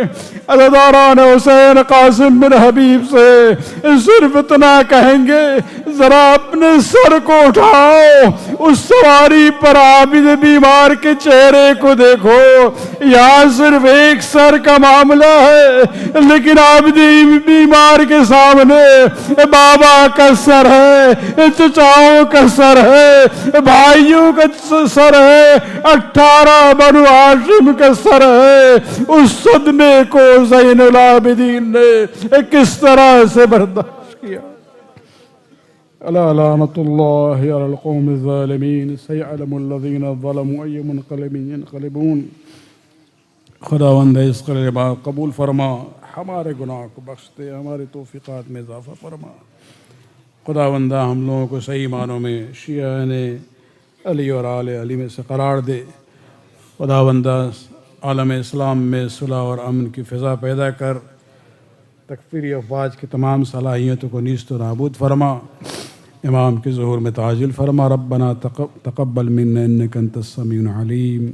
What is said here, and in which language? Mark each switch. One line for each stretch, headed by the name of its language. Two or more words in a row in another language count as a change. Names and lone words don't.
Urdu: عزاداران حسین قاسم بن حبیب سے صرف اتنا کہیں گے ذرا اپنے سر کو اٹھاؤ، اس سواری پر عابد بیمار کے چہرے کو دیکھو، یہاں صرف ایک سر کا معاملہ ہے لیکن عابد بیمار کے سامنے بابا کا سر ہے، چچاؤں کا سر ہے، بھائیوں کا سر ہے، 18 بنو ہاشم کا سر ہے۔ اس صدمے کو زین العابدین نے کس طرح سے برداشت کیا؟
Arabic: الا لعنت اللہ علی القوم الظالمین سیعلم الذین ظلموا ای منقلب ینقلبون۔
Urdu: خداوند اس قلبہ قبول فرما، ہمارے گناہ کو بخش دے، ہمارے توفیقات میں اضافہ فرما۔ خداوندہ ہم لوگوں کو صحیح معنوں میں شیعہ علی اور آل علی میں سے قرار دے۔ خداوندہ عالم اسلام میں صلح اور امن کی فضا پیدا کر، تکفیری افواج کی تمام صلاحیتوں کو نیست و نابود فرما، امام کے ظہور میں تعجیل فرما۔
Arabic: ربنا تقبل منا انک انت السمیع العلیم۔